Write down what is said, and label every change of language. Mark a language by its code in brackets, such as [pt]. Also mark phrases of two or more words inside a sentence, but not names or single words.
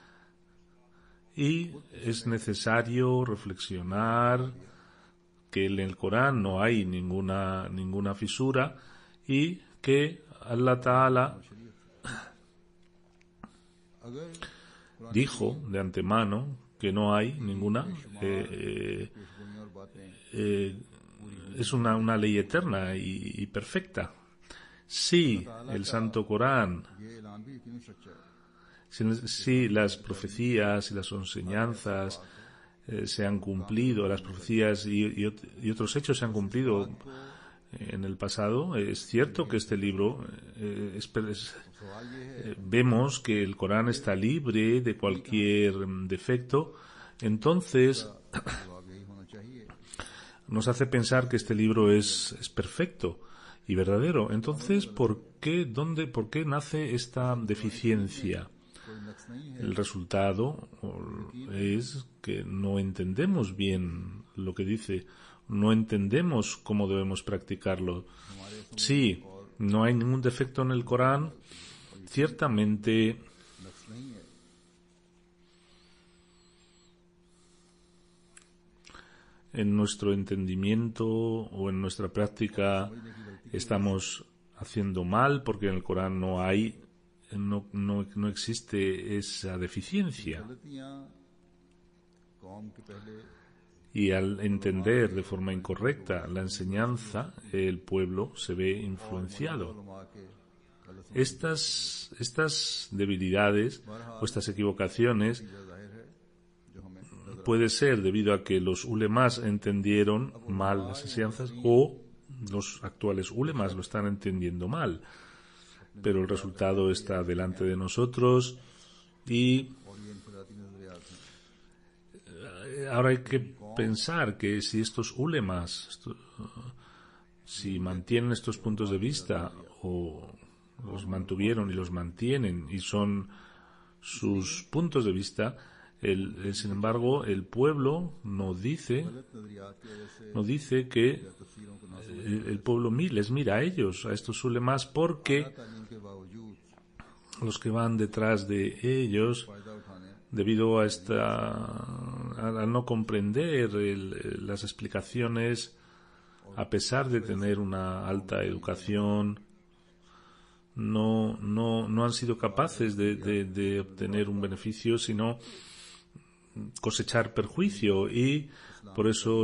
[es] Y es necesario reflexionar que en el Corán no hay ninguna fisura y que Allah Ta'ala dijo de antemano que no hay ninguna. Es una ley eterna y perfecta. Sí, el Santo Corán, [ur] یہ اعلان بھی یقیناً سچا ہے [es] si las profecías y las enseñanzas se han cumplido, las profecías y otros hechos se han cumplido en el pasado, es cierto que este libro vemos que el Corán está libre de cualquier defecto, entonces [ur] جواب یہی ہونا چاہیے [es] nos hace pensar que este libro es perfecto y verdadero. Entonces, ¿por qué nace esta deficiencia? [ur] کوئی نقص نہیں ہے [es] El resultado es que no entendemos bien lo que dice, no entendemos cómo debemos practicarlo. Sí, no hay ningún defecto en el Corán, ciertamente [ur] نقص نہیں ہے [es] en nuestro entendimiento o en nuestra práctica estamos haciendo mal porque en el Corán no existe esa deficiencia. [ur] غلطیاں قوم کے پہلے [es] Y al entender de forma incorrecta la enseñanza, el pueblo se ve influenciado. [ur] علما کے غلط [es] Estas debilidades o estas equivocaciones [ur] سمجھ ظاہر ہے جو ہمیں نظر [es] puede ser debido a que los ulemas entendieron mal las enseñanzas o los actuales ulemas lo están entendiendo mal. Pero el resultado está delante de nosotros y [ur] اور یہ انفرادی نظریات ہیں [es] ahora hay que pensar que si estos ulemas, si mantienen estos puntos de vista o los mantuvieron y los mantienen y son sus puntos de vista, sin embargo, el pueblo no dice [ur] غلط نظریات کی وجہ سے [es] que [ur] تفسیروں کو نہ [es] el pueblo les mira a ellos, a estos ulemas, porque [ur] تعلیم کے باوجود [es] los que van detrás de ellos, [ur] فائدہ اٹھانے [es] debido a al no comprender las explicaciones, a pesar de tener una alta educación, no han sido capaces de obtener un beneficio, sino cosechar perjuicio, y por eso